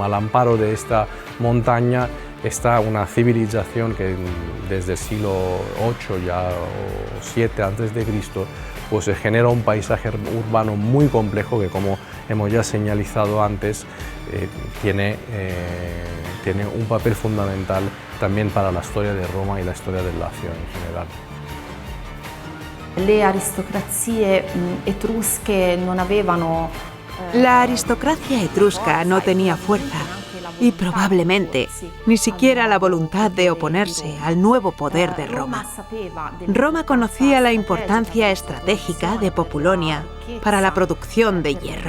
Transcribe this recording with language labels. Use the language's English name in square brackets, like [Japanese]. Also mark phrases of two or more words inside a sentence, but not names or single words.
[Spanish] Al amparo de esta montaña está una civilización que desde el siglo VIII ya, o VII a.C., pues genera un paisaje urbano muy complejo que, como hemos ya señalizado antes, tiene un papel fundamental también para la historia de Roma y la historia del Lacio en general. [Italian] Le aristocrazie etrusche non avevano... [Spanish] La aristocracia etrusca no tenía fuerza y probablemente ni siquiera la voluntad de oponerse al nuevo poder de Roma. Roma conocía la importancia estratégica de Populonia para la producción de hierro.